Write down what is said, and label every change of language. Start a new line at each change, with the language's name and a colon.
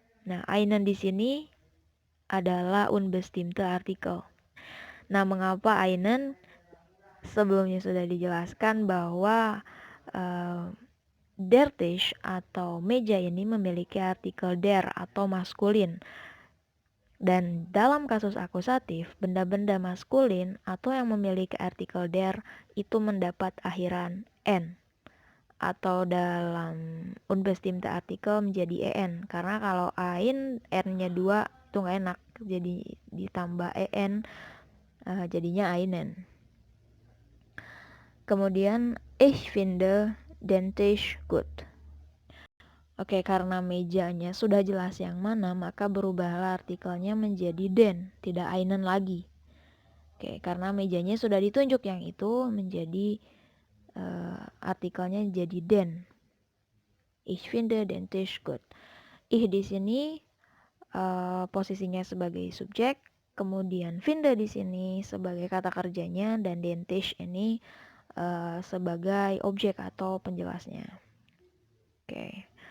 Indonesian: Nah, einen di sini adalah unbestimmte artikel. Nah, mengapa einen? Sebelumnya sudah dijelaskan bahwa der Tisch atau meja ini memiliki artikel der atau maskulin. Dan dalam kasus akusatif, benda-benda maskulin atau yang memiliki artikel der itu mendapat akhiran n. Atau dalam unbestimmte artikel menjadi en. Karena kalau ein, n-nya 2 itu gak enak. Jadi ditambah en, jadinya einen.
German: Kemudian, ich finde den Tisch gut.
Indonesian: Oke, karena mejanya sudah jelas yang mana, maka berubahlah artikelnya menjadi den, tidak einen lagi. Oke, karena mejanya sudah ditunjuk yang itu, menjadi artikelnya jadi den.
German: Ich finde den Tisch gut.
Indonesian: Ich di sini posisinya sebagai subjek, kemudian finde di sini sebagai kata kerjanya, dan den Tisch ini sebagai objek atau penjelasnya. Oke.